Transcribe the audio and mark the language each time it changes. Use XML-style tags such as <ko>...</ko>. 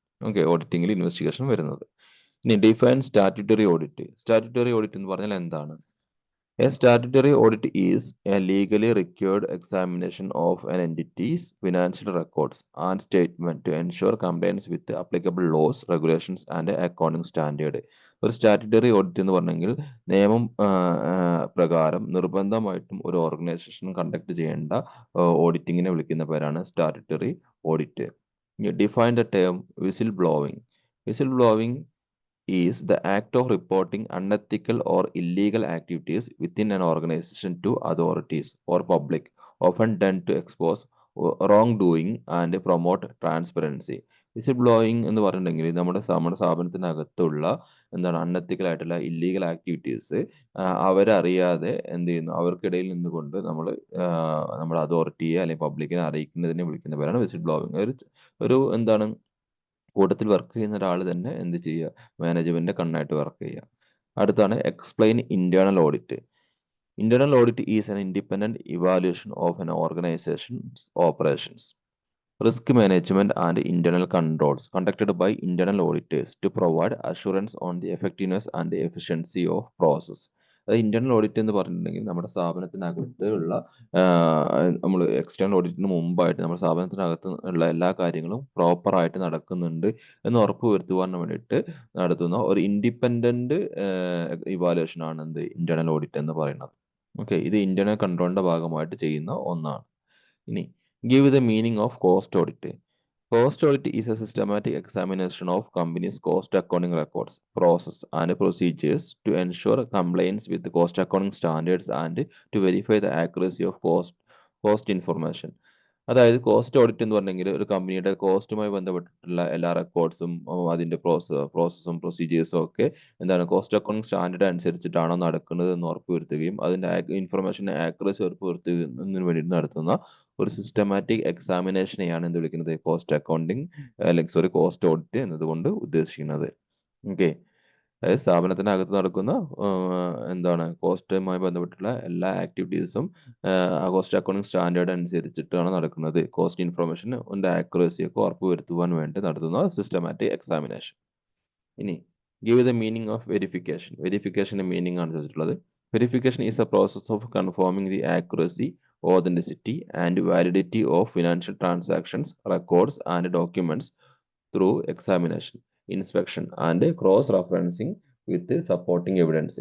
<ml>Okay, ഓഡിറ്റിംഗിൽ investigation വരുന്നത്. ഇനി</ml> <en>Define statutory audit.</en> <ml>Statutory audit എന്ന് പറഞ്ഞാൽ എന്താണ്?</ml> <en>A statutory audit is a legally required examination of an entity's financial records and statement to ensure compliance with applicable laws, regulations and accounting standard.</en> <ml>ഒരു statutory audit എന്ന് പറഞ്ഞെങ്കിൽ നിയമം പ്രകാരം നിർബന്ധമായിട്ടും ഒരു ഓർഗനൈസേഷൻ കണ്ടക്ട് ചെയ്യേണ്ട ഓഡിറ്റിങ്ങിനെ വിളിക്കുന്ന പേരാണ് statutory audit.</ml> <en>Define the term whistle blowing. Whistle blowing is the act of reporting unethical or illegal activities within an organization to authorities or public, often done to expose wrongdoing and promote transparency.</en> <ml>Whistle blowing എന്ന് പറഞ്ഞിട്ടുണ്ടെങ്കിൽ നമ്മുടെ സ്ഥാപനത്തിനകത്തുള്ള എന്താണ്, unethical ആയിട്ടുള്ള illegal activities അവരറിയാതെ എന്ത് ചെയ്യുന്നു, അവർക്കിടയിൽ നിന്നുകൊണ്ട് നമ്മുടെ അതോറിറ്റിയെ അല്ലെങ്കിൽ പബ്ലിക്കിനെ അറിയിക്കുന്നതിനെ വിളിക്കുന്ന പേരാണ് വിസിൽ ബ്ലോയിങ്. ഒരു എന്താണ്, കൂട്ടത്തിൽ വർക്ക് ചെയ്യുന്ന ഒരാൾ തന്നെ എന്ത് ചെയ്യുക, മാനേജ്മെന്റിന്റെ കണ്ണായിട്ട് വർക്ക് ചെയ്യുക. അടുത്താണ്</ml> <en>Explain internal audit. Internal audit is an independent evaluation of an organisation's operations, risk management and internal controls conducted by internal auditors to provide assurance on the effectiveness and the efficiency of process.</en> <ml>അത് internal audit എന്ന് പറഞ്ഞിട്ടുണ്ടെങ്കിൽ നമ്മുടെ സ്ഥാപനത്തിനകത്ത് ഉള്ള നമ്മൾ external ഓഡിറ്റിന് മുമ്പായിട്ട് നമ്മുടെ സ്ഥാപനത്തിനകത്ത് ഉള്ള എല്ലാ കാര്യങ്ങളും പ്രോപ്പർ ആയിട്ട് നടക്കുന്നുണ്ട് എന്ന് ഉറപ്പ് വരുത്തുവാൻ വേണ്ടിയിട്ട് നടത്തുന്ന ഒരു ഇൻഡിപെൻഡന്റ് ഇവാലുവേഷൻ ആണ് എന്ത്, ഇന്റേണൽ ഓഡിറ്റ് എന്ന് പറയുന്നത്. ഓക്കെ, ഇത് ഇന്റേണൽ കൺട്രോളിന്റെ ഭാഗമായിട്ട് ചെയ്യുന്ന ഒന്നാണ്. ഇനി</ml> <en>give the meaning of cost audit. Cost audit is a systematic examination of companies' cost accounting records, process, and procedures to ensure compliance with the cost accounting standards and to verify the accuracy of cost information.</en> <ml>അതായത് cost audit എന്ന് പറഞ്ഞെങ്കിൽ ഒരു കമ്പനിയുടെ കോസ്റ്റുമായി ബന്ധപ്പെട്ടിട്ടുള്ള എല്ലാ റെക്കോർഡ്സും അതിന്റെ പ്രോസസ്സും പ്രൊസീജിയേഴ്സും ഒക്കെ എന്താണ്, കോസ്റ്റ് അക്കൗണ്ടിങ് സ്റ്റാൻഡേർഡ് അനുസരിച്ചിട്ടാണോ നടക്കുന്നത് എന്ന് ഉറപ്പുവരുത്തുകയും അതിന്റെ ഇൻഫർമേഷൻ ആക്യുറസി ഉറപ്പുവരുത്തുന്നതിന് വേണ്ടി നടത്തുന്ന ഒരു സിസ്റ്റമാറ്റിക് എക്സാമിനേഷനെയാണ് എന്ത് വിളിക്കുന്നത്, കോസ്റ്റ് അക്കൗണ്ടിങ് അല്ലെങ്കിൽ കോസ്റ്റ് ഓഡിറ്റ് എന്നതുകൊണ്ട് ഉദ്ദേശിക്കുന്നത്. ഓക്കെ, അതായത് സ്ഥാപനത്തിനകത്ത് നടക്കുന്ന എന്താണ്, കോസ്റ്റുമായി ബന്ധപ്പെട്ടുള്ള എല്ലാ ആക്ടിവിറ്റീസും കോസ്റ്റ് അക്കൗണ്ടിങ് സ്റ്റാൻഡേർഡ് അനുസരിച്ചിട്ടാണ് നടക്കുന്നത്. കോസ്റ്റ് ഇൻഫർമേഷൻ ആക്യുറസി ഒക്കെ ഉറപ്പുവരുത്തുവാൻ വേണ്ടി നടത്തുന്ന സിസ്റ്റമാറ്റിക് എക്സാമിനേഷൻ. ഇനി</ml> <en>Give the meaning of verification.</en> <ml>വെരിഫിക്കേഷന്റെ meaning ആണ് ചോദിച്ചിട്ടുള്ളത്.</ml> <en>Verification is a process of confirming the accuracy, authenticity and validity of financial transactions, records and documents through examination, inspection and cross-referencing with supporting evidence.</en>